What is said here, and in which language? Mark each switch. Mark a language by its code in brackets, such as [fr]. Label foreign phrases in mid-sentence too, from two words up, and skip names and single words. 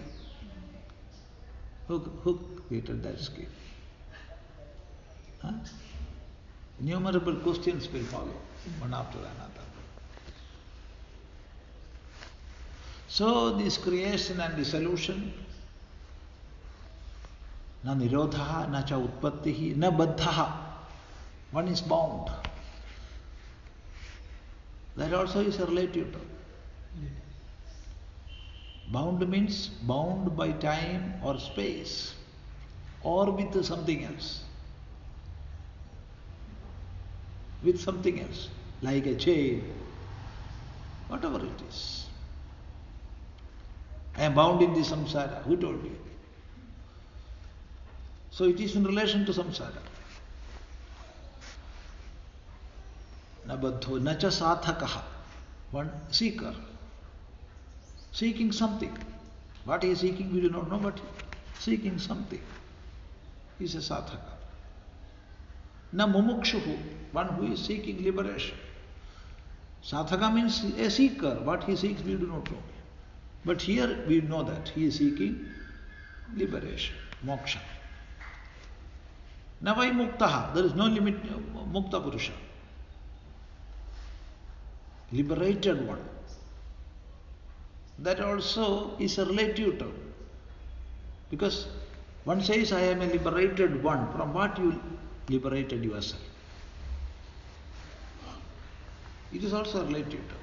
[en] Who created that scheme? Huh? Innumerable questions will follow, one after another. So this creation and dissolution, [sa] na nirodhaha, na cha utpattihi, na baddhaha. [en] One is bound. That also is a relative term. Bound means bound by time or space, or with something else. With something else, like a chain, whatever it is. I am bound in the samsara. Who told you? So it is in relation to samsara. [sa] Na baddho, na cha sathakaha. [en] One seeker. Seeking something. What he is seeking we do not know, but seeking something is a sathaka. [sa] Na mumukshuhu, [en] one who is seeking liberation. Sadhaka means a seeker. What he seeks we do not know. But here we know that he is seeking liberation, moksha. [sa] Navai muktaha, [en] there is no limit, [sa] mukta purusha. [en] Liberated one. That also is a relative term. Because one says, I am a liberated one. From what you liberated yourself? It is also a relative term.